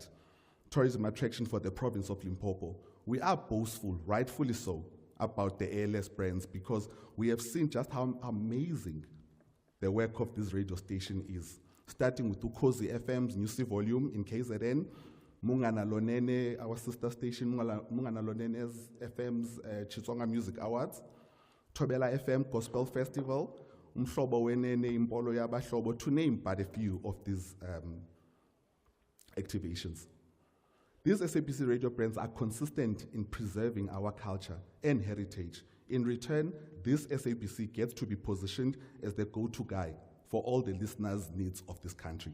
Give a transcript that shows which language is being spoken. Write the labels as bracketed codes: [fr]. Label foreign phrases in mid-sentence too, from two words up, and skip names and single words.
[en] Tourism attraction for the province of Limpopo. We are boastful, rightfully so, about the ALS brands because we have seen just how amazing the work of this radio station is. Starting with Ukhozi FM's Newsy Volume in KZN, Mungana Lonene, our sister station, Mungana Lonene's FM's Chitsonga Music Awards, Tobela FM Gospel Festival, Umhlobo Wenene Impolo Yabahlobo, to name but a few of these activations. These SABC radio brands are consistent in preserving our culture and heritage. In return, this SABC gets to be positioned as the go-to guy for all the listeners' needs of this country.